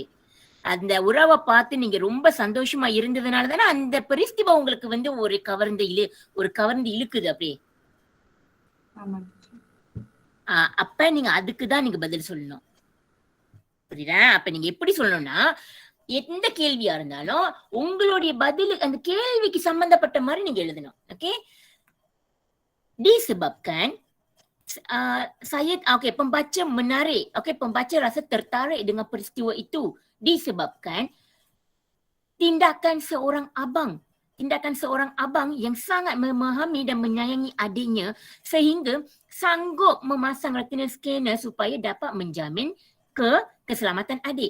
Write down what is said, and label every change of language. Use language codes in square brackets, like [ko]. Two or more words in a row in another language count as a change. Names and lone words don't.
[ta] அந்த உறவை பார்த்து நீங்க ரொம்ப சந்தோஷமா இருந்ததுனால தானே அந்த பெரிஸ்டிவா உங்களுக்கு வந்து ஒரு கவர்ந்து இழுக்குது அப்படியே. அப்ப நீங்க அதுக்குதான் நீங்க பதில் சொல்லணும். புரியுதா? அப்ப நீங்க எப்படி சொல்லணும்னா, எந்த கேள்வியா இருந்தாலும் உங்களுடைய பதில் அந்த கேள்விக்கு சம்பந்தப்பட்ட மாதிரி நீங்க எழுதணும். ஓகே, [ms] disebabkan saya pembaca menarik, pembaca rasa tertarik dengan peristiwa itu disebabkan tindakan seorang abang yang sangat memahami dan menyayangi adiknya sehingga sanggup memasang [en] retinal scanner [ms] supaya dapat menjamin keselamatan adik.